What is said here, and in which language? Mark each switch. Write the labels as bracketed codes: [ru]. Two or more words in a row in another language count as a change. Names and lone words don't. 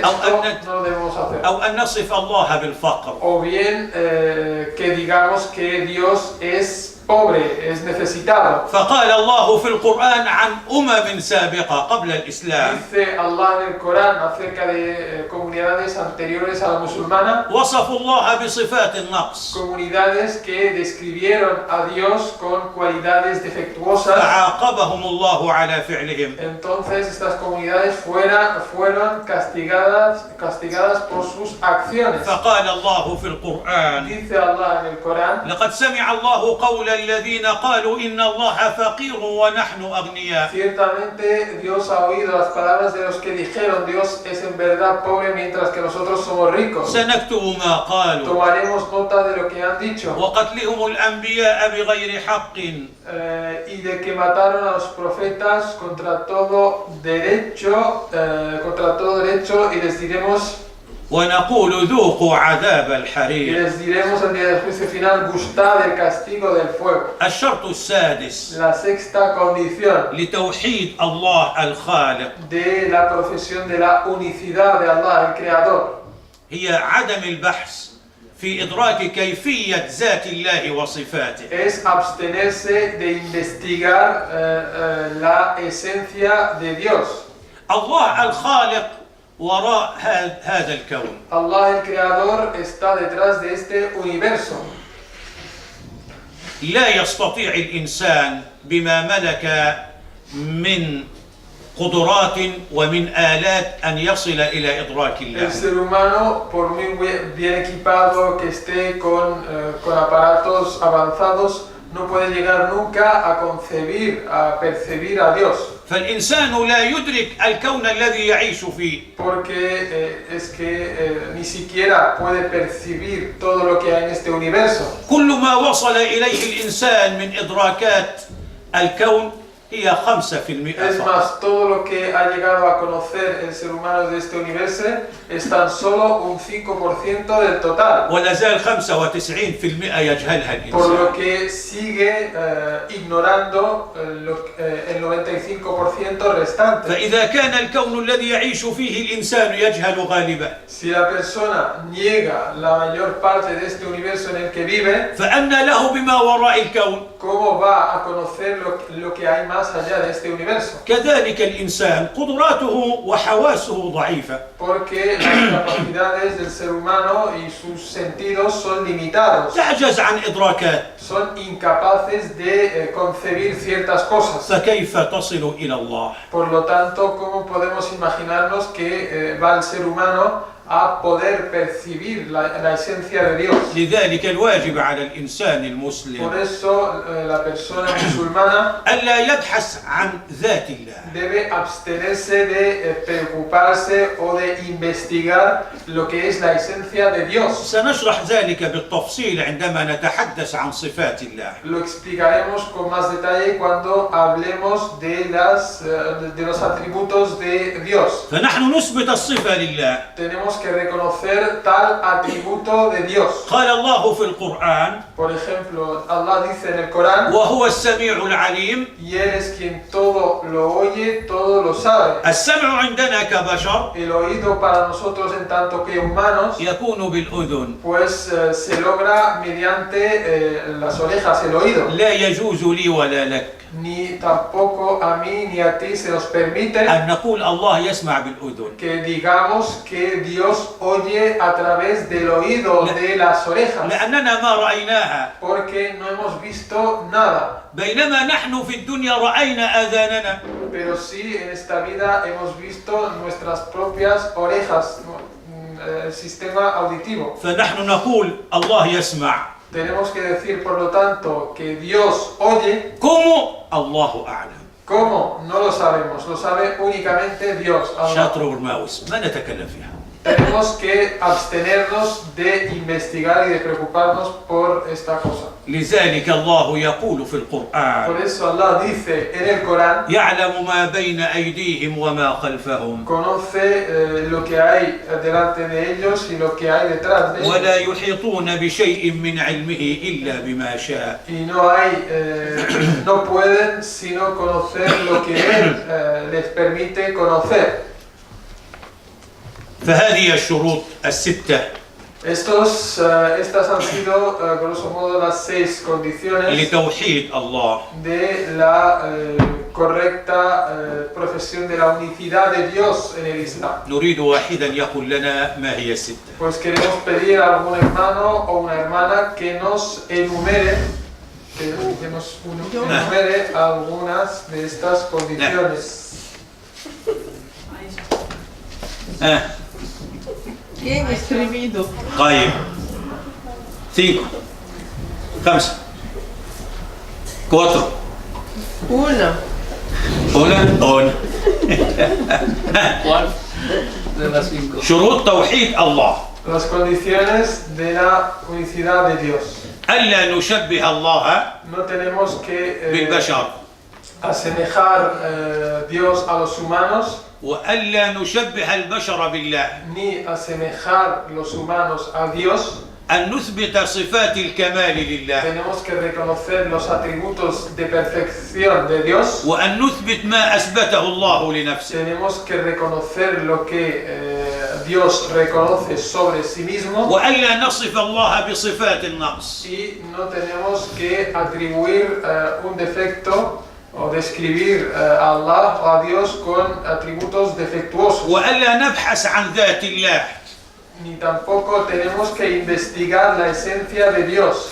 [es] Esto no lo debemos hacer. [ar] أو أن نصف الله بالفقر. [es] O bien que digamos que Dios es pobre, es necesitado. [ar] فقال الله في القرآن عن سابقة قبل الإسلام [es] Dice Allah en el Corán acerca de comunidades anteriores a la musulmana, [ar] وصفوا الله بصفات النقص [es] comunidades que describieron a Dios con cualidades defectuosas. [ar] فعاقبهم الله على فعلهم. [es] Entonces estas comunidades fueron castigadas por sus acciones. [ar] فقال الله في القرآن [es] Dice Allah en el Corán: [ar] لقد سمع الله قول الذين قالوا إن الله فقير ونحن أغنياء. [es] Ciertamente Dios ha oído las palabras de los que dijeron Dios es en verdad pobre mientras que nosotros somos ricos. [ar] سنكتب ما قالوا [es] Tomaremos nota de lo que han dicho [ar] وقتلهم الأنبياء بغير حق [es] y de que mataron a los profetas contra todo derecho y les diremos [ar] ونقول ذوقوا عذاب الحريق. [es] al día del juicio final: gustad el castigo del fuego. [ar] الشرط السادس [es] La sexta condición [ar] لتوحيد الله الخالق [es] de la profesión de la unicidad de Allah, el Creador, [ar] هي عدم البحث في إدراك كيفية ذات الله وصفاته. [es] es abstenerse de investigar la esencia de Dios. [ar] الله الخالق وراء هذا الكون. [es] Allah, el Creador, está detrás de este universo. [ar] لا يستطيع الإنسان بما ملك من قدرات ومن آلات أن يصل إلى إدراك [es] El [ar] الله. [es] ser humano, por muy bien equipado que esté con aparatos avanzados, no puede llegar nunca a concebir, a percibir a Dios. [ar] فالإنسان لا يدرك الكون الذي يعيش فيه. [es] Porque es que ni siquiera puede percibir todo lo que hay en este universo. [ar] كل ما وصل إليه الإنسان من إدراكات الكون هي 5% [es] Es [ar] فقط. [es] más, todo lo que ha llegado a conocer el ser humano de este universo es tan solo un 5% del total. [ar] ولا زال 95% يجهلها [es] Por lo [ar] الإنسان. [es] que sigue ignorando el 95% restante. [ar] فإذا كان الكون الذي يعيش فيه الإنسان يجهل غالبا [es] Si la persona niega la mayor parte de este universo en el que vive, [ar] فأن له بما وراء الكون. [es] ¿cómo va a conocer lo que hay más allá de este universo? [ar] كذلك الإنسان قدراته وحواسه ضعيفة. [es] Porque las capacidades del ser humano y sus sentidos son limitados. [ar] تعجز عن إدراكات. [es] Son incapaces de concebir ciertas cosas. [ar] فكيف تصل إلى الله؟ [es] Por lo tanto, ¿cómo podemos imaginarnos que va el ser humano a poder percibir la esencia de Dios? [ar] لذلك الواجب على الإنسان [es] Por [ar] المسلم [es] eso la persona musulmana [ar] ألا يبحث عن ذات الله. [es] debe abstenerse de preocuparse o de investigar lo que es la esencia de Dios. [ar] سنشرح ذلك بالتفصيل عندما نتحدث عن صفات الله. [es] Lo explicaremos con más detalle cuando hablemos de los atributos de Dios. [ar] فنحن نثبت الصفة لله. [es] Tenemos que reconocer tal atributo de Dios. [ar] قال الله في القرآن [es] Por ejemplo, Allah dice en el Corán: [ar] وهو السميع العليم. [es] y Él es quien todo lo oye, todo lo sabe. [ar] السمع عندنا كبشر [es] El oído para nosotros en tanto que humanos [ar] يكون بالأذن. [es] pues se logra mediante las orejas, el oído. [ar] لا يجوز لي ولا لك [es] Ni tampoco a mí ni a ti se nos permite [ar] أن نقول الله يسمع بالأذن. [es] que digamos que Dios oye a través del oído, de las orejas, [ar] لأننا ما رأيناها. [es] porque no hemos visto nada. [ar] بينما نحن في الدنيا رأينا آذاننا. [es] Pero sí, en esta vida hemos visto nuestras propias orejas, el sistema auditivo. [ar] فنحن نقول الله يسمع. [es] Tenemos que decir, por lo tanto, que Dios oye. ¿Cómo? [ar] الله أعلم. [es] ¿Cómo? No lo sabemos, lo sabe únicamente Dios. Allah. [ar] شاطر برماوس ما نتكلم فيها. [es] Tenemos que abstenernos de investigar y de preocuparnos por esta cosa. [ar] لذلك الله يقول في القرآن [es] Por eso Allah dice en el Corán: [ar] يعلم ما بين أيديهم وما خلفهم [es] conoce lo que hay delante de ellos y lo que hay detrás de ellos. [ar] ولا يحيطون بشيء من علمه إلا بما شاء. [es] Y no pueden sino conocer lo que Él les permite conocer. [ar] فهذه الشروط الستة [es] Estas han sido, [la] grosso modo, [es] las 6 condiciones [ar] لتوحيد الله. [es] de la correcta profesión de la unicidad de Dios en el Islam. [ar] نريد واحدا يقول لنا ما هي الستة. [es] Pues queremos pedir a algún hermano o una hermana que nos enumere, algunas de estas condiciones. ¿Quién ha escribido? [ar] طيب 5 5 4 [es] Una. [ar] هنا [es] ¿Cuál de las 5? [ar] شروط توحيد الله. [es] Las condiciones de la unicidad de Dios. [ar] ألا نشبه الله [es] No tenemos que [ar] بالبشر [es] asemejar Dios a los humanos, [ar] وألا نشبه البشر بالله. [es] ni asemejar los humanos a Dios. [ar] أن نثبت صفات الكمال لله [es] Tenemos que reconocer los atributos de perfección de Dios. [ar] وأن نثبت ما أثبته الله لنفسه. [es] Tenemos que reconocer lo que Dios reconoce sobre sí mismo. [ar] وألا نصف الله بصفات النقص. [es] Y no tenemos que atribuir un defecto o describir a Allah o a Dios con atributos defectuosos. [ar] وألا نبحث عن ذات الله. [es] Ni tampoco tenemos que investigar la esencia de Dios.